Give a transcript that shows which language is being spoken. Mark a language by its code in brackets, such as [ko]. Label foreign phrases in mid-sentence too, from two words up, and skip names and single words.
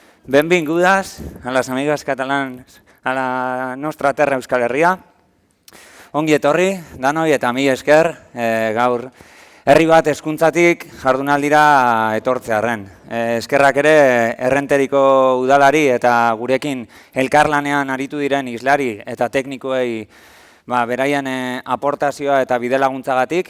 [ca] Benvingudas a las amigas catalanas a la nostra terra Euskal Herria. [eu] Ongi etorri, danoi eta mila esker, gaur herri bat hezkuntzatik jardunaldira etortzearren. Eskerrak ere Errenteriko udalari eta gurekin elkarlanean aritu diren islari eta teknikoei beraien aportazioa eta bidelaguntzagatik.